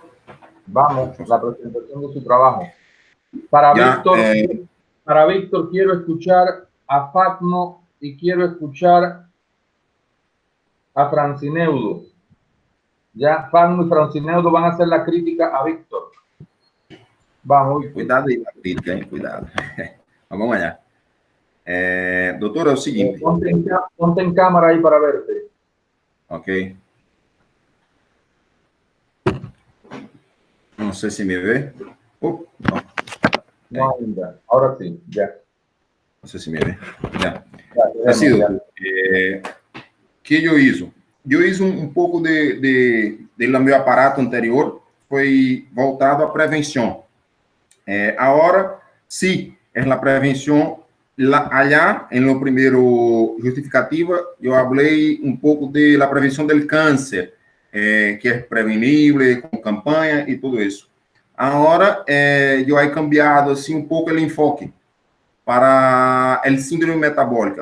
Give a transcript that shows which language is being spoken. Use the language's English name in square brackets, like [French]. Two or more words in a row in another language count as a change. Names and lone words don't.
[Spanish] Vamos, la presentación de su trabajo. Para Víctor quiero escuchar a Facno y quiero escuchar a Francineudo. Ya Facno y Francineudo van a hacer la crítica a Víctor. Vamos, Víctor. [Portuguese] Cuidado aí com a crítica, hein? Cuidado. [Spanish] Vamos allá. [Portuguese] Doutor, é o seguinte... [Spanish] Ponte en cámara ahí para verte. [Portuguese] Ok. Não sei se me vê. No. No, ainda. [Spanish] Ahora sí, ya. [Portuguese] Não sei se me vê. Já. Assim, que eu hice? Eu hice pouco do meu aparato anterior, foi voltado à prevenção. Agora, sim, é a prevenção. Allá, em lo primeiro justificativa, eu falei pouco da prevenção do câncer, que é prevenível, com campanha e tudo isso. Agora, eu [Spanish] he cambiado [Portuguese] assim pouco o enfoque para o síndrome metabólico.